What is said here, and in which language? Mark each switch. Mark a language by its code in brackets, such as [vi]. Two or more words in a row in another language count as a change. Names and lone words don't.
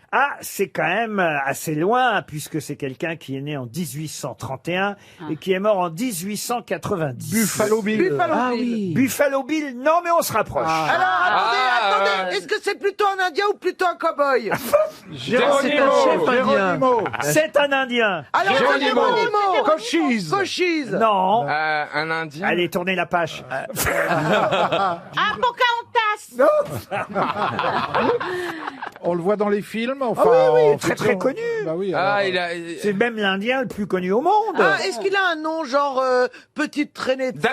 [fr] Ah, c'est quand même assez loin, puisque c'est quelqu'un qui est né en 1831 et qui est mort en 1890. Buffalo Bill. Buffalo Ah Bill. oui. Buffalo Bill, non, mais on se rapproche. Alors, attendez, ouais. est-ce que c'est plutôt un Indien ou plutôt un cow-boy? Géronimo. Géronimo. C'est un Indien. Alors, Géronimo. Géronimo. Cochise. Cochise. Non. Un Indien. Allez, tournez la page. Ah, Pocahontas. On le voit dans les films. Enfin, Ah oui, oui, en très, fiction. très connu. Bah oui, Ah, alors, il a. C'est même l'Indien le plus connu au monde. Ah, est-ce qu'il a un nom genre petite traînée de